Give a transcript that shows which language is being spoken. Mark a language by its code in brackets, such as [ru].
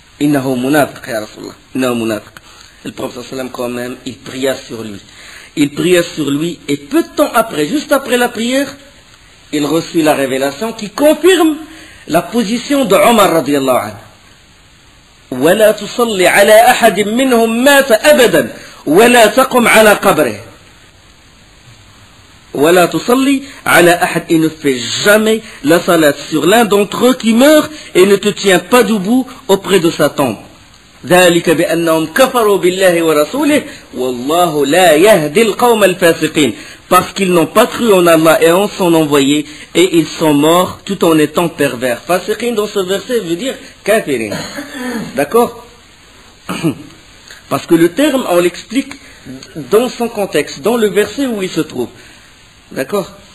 [ar] Innahu munafiq ya Rasulullah. Innahu munafiq. [fr] Le prophète sallallahu alayhi wa sallam quand même, il pria sur lui. Il pria sur lui et peu de temps après, juste après la prière, il reçut la révélation qui confirme la position de Omar radiyallahu anhu. [ar] ولا تصلي على أحد منهم مات أبدا ولا تقم على قبره. ولا تصلي على أحد, [fr] et ne fais jamais la salat sur l'un d'entre eux qui meurt et ne te tiens pas debout auprès de sa tombe. [ar] ذلك بأنهم كفروا بالله ورسوله والله لا يهدي القوم الفاسقين. [fr] Parce qu'ils n'ont pas cru en Allah et en son envoyé, et ils sont morts tout en étant pervers. Fasiqin dans ce verset veut dire kafirin. D'accord? Parce que le terme, on l'explique dans son contexte, dans le verset où il se trouve. D'accord?